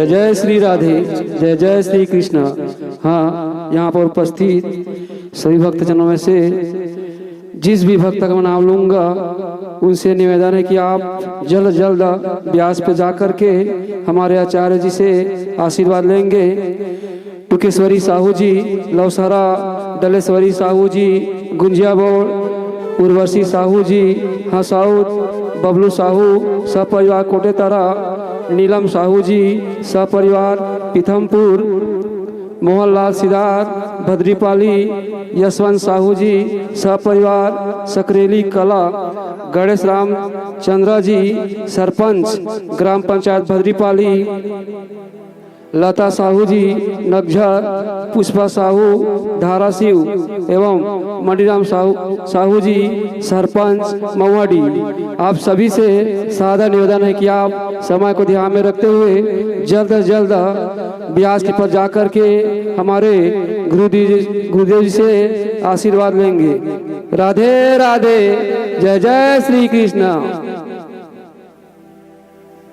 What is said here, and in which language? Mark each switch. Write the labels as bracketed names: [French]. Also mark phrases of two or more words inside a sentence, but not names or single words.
[Hindi] जय जय श्री राधे, जय जय श्री कृष्ण। हाँ, यहाँ पर उपस्थित सभी भक्तजनों में से जिस भी भक्त का नाम लूंगा उनसे निवेदन है कि आप जल्द जल्द व्यास पे जाकर के हमारे आचार्य जी से आशीर्वाद लेंगे। टुकेश्वरी साहू जी, लवसरा डलेश्वरी साहू जी, गुंजिया बोर्ड, उर्वशी साहू जी, हसाउद बबलू साहू सपरिवार कोटेतरा, नीलम साहू जी सपरिवार पीथमपुर, मोहनलाल सिद्धार्थ भद्रीपाली, यशवंत साहू जी सपरिवार सकरेली कला, गणेश राम चंद्र जी सरपंच ग्राम पंचायत भद्रीपाली, लता साहू जी नगझर, पुष्पा साहू धाराशिव एवं मणिराम साहू जी सरपंच मवाड़ी। आप सभी से सादा निवेदन है कि आप समय को ध्यान में रखते हुए जल्द से जल्द व्यास के पर जाकर के हमारे गुरुदेव जी से आशीर्वाद लेंगे। राधे राधे, जय जय श्री कृष्ण।